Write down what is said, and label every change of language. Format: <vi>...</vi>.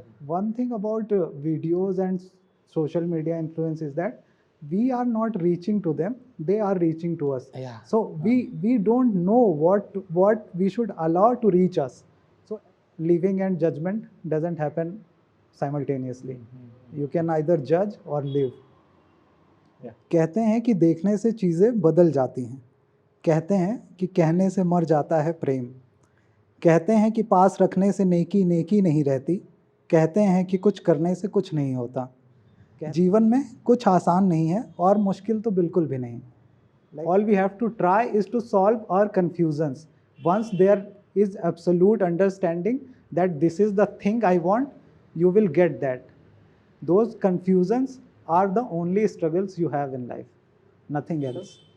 <en>One thing about videos and social media influence is that we are not reaching to them; they are reaching to us. Yeah. So we don't know what we should allow to reach us. So living and judgment doesn't happen simultaneously. You can either judge or live.</en> <hi>कहते हैं कि देखने से चीज़ें बदल जाती हैं, कहते हैं कि कहने से मर जाता है प्रेम, कहते हैं कि पास रखने से नेकी नेकी नहीं रहती, कहते हैं कि कुछ करने से कुछ नहीं होता. जीवन में कुछ आसान नहीं है और मुश्किल तो बिल्कुल भी नहीं.</hi> <en>All we have to try is to solve our confusions. Once there is absolute understanding that this is the thing I want, you will get that. Those confusions are the only struggles you have in life, nothing else.</en>